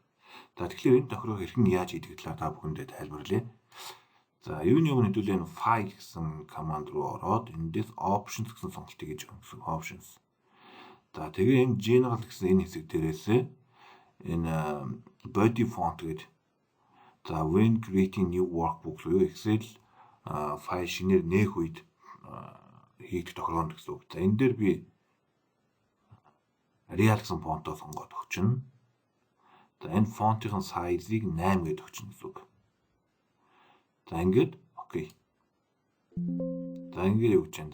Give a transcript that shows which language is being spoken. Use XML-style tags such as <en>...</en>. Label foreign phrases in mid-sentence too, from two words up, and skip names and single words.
<mn>За тэгэхээр энэ тохиргоо хэрхэн яаж хийдэг талаар та бүхэндээ тайлбарлая. За юуны өмнө хэдүүлээ энэ file гэсэн команд руу ороод эндээс options гэсэн сонголтыг хийж өгнө гэсэн options. За тэгээ энэ general гэсэн энэ хэсэг дээрээсээ энэ</mn> <en>body font</en> <mn>гэдэг за</mn> <en>when creating new workbook</en> <mn>буюу Excel файл шинээр нээх үед хийгдэх тохиолдол гэсэн үг. За энэ дээр би Arial гэсэн фонтоо сонгоод өгчнө. За энэ фонтын сайзыг 8 гэж өгчнө гэсэн үг. За ингээд окей. За ингээд өгч जैन.</mn>